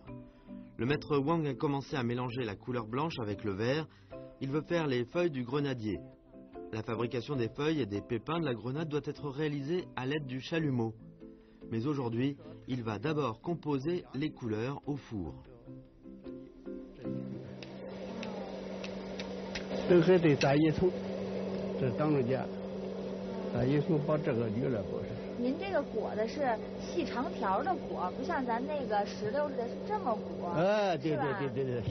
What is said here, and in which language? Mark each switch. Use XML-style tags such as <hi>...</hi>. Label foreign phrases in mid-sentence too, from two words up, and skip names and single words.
<fr>Le maître Wang a commencé à mélanger la couleur blanche avec le vert. Il veut faire les feuilles du grenadier. La fabrication des feuilles et des pépins de la grenade doit être réalisée à l'aide du chalumeau. Mais aujourd'hui, il va d'abord composer les couleurs au four.</fr> <zh>这还得打一层，这当着家，打一层把这个捋了不是。您这个裹的是细长条的裹，不像咱那个石榴似的是这么裹。对，是有区别，</zh>